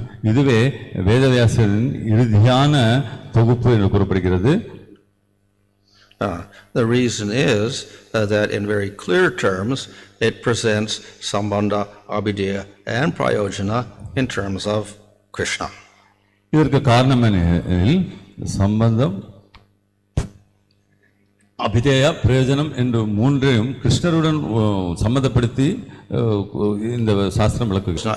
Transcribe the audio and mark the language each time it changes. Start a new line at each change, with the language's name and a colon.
Tamil: இதுவே வேதவியாசரின் இறுதியான தொகுப்பு என்று கூறப்படுகிறது.
English: The reason is that in very clear terms it presents sambandha, abhideya and prayojana in terms of Krishna.
Tamil: இதற்கு காரணம் எனில் சம்பந்தம், அபிதேய, பிரயோஜனம் என்று மூன்றையும் கிருஷ்ணருடன் சம்பந்தப்படுத்தி இந்த சாஸ்திரம் விளக்குகிறது.